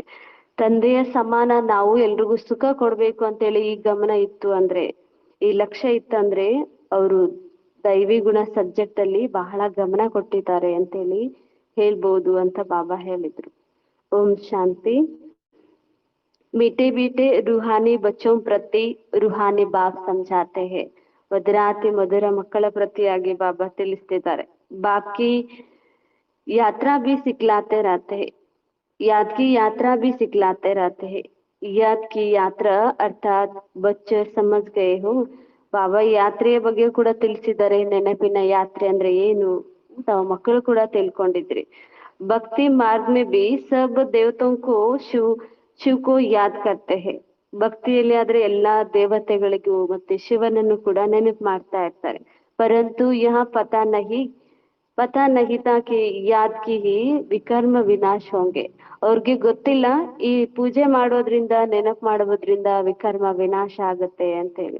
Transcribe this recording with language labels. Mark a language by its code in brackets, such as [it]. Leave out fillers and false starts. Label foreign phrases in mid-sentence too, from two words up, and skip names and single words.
[kn] ತಂದೆಯ ಸಮಾನ ನಾವು ಎಲ್ರಿಗೂ ಸುಖ ಕೊಡ್ಬೇಕು ಅಂತೇಳಿ ಈ ಗಮನ ಇತ್ತು ಅಂದ್ರೆ, ಈ ಲಕ್ಷ್ಯ ಇತ್ತಂದ್ರೆ ಅವರು ದೈವಿ ಗುಣ ಸಬ್ಜೆಕ್ಟ್ ಅಲ್ಲಿ ಬಹಳ ಗಮನ ಕೊಟ್ಟಿದ್ದಾರೆ ಅಂತೇಳಿ ಹೇಳ್ಬೋದು ಅಂತ ಬಾಬಾ ಹೇಳಿದ್ರು. ಓಂ ಶಾಂತಿ. [hi] मीठे मीठे रूहानी बच्चों प्रति रूहानी बाप समझाते हैं. [kn] ಮಧುರಾತಿ ಮಧುರ ಮಕ್ಕಳ ಪ್ರತಿಯಾಗಿ ಬಾಬಾ ತಿಳಿಸ್ತಿದ್ದಾರೆ. [hi] ಬಾಕಿ यात्रा भी सिखलाते रहते हैं. याद की यात्रा भी सिखलाते रहते हैं. याद की यात्रा अर्थात बच्चे समझ गए हो. [kn] ಬಾಬಾ ಯಾತ್ರೆಯ ಬಗ್ಗೆ ಕೂಡ ತಿಳಿಸಿದ್ದಾರೆ. ನೆನಪಿನ ಯಾತ್ರೆ ಅಂದ್ರೆ ಏನು ತಾವು ಮಕ್ಕಳು ಕೂಡ ತಿಳ್ಕೊಂಡಿದ್ರಿ. [hi] भक्ति मार्ग में भी सब देवताओं को शिव को याद करते हैं. [kn] ಭಕ್ತಿಯಲ್ಲಿ ಆದ್ರೆ ಎಲ್ಲಾ ದೇವತೆಗಳಿಗೂ ಮತ್ತೆ ಶಿವನನ್ನು ಕೂಡ ನೆನಪು ಮಾಡ್ತಾ ಇರ್ತಾರೆ. [hi] परन्तु यह पता नहीं था कि याद की ही विकर्म विनाश होंगे. [kn] ಅವ್ರಿಗೆ ಗೊತ್ತಿಲ್ಲ ಈ ಪೂಜೆ ಮಾಡೋದ್ರಿಂದ ನೆನಪು ಮಾಡೋದ್ರಿಂದ ವಿಕರ್ಮ ವಿನಾಶ ಆಗತ್ತೆ ಅಂತೇಳಿ.